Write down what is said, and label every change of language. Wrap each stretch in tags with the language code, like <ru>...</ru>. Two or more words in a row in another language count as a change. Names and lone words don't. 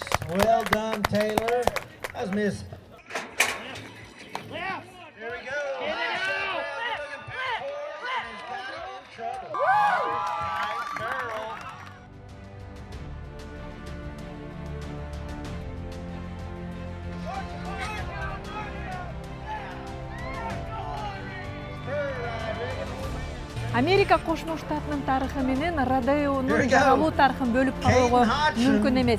<en>Well done, Taylor. That's Miss. Left. There we go. Get it out. Nice girl.</en> <ky>Америка Кошмо Штатынын тарыхы менен Родеонун жаралуу тарыхын бөлүп кароого мүмкүн эмес.</ky>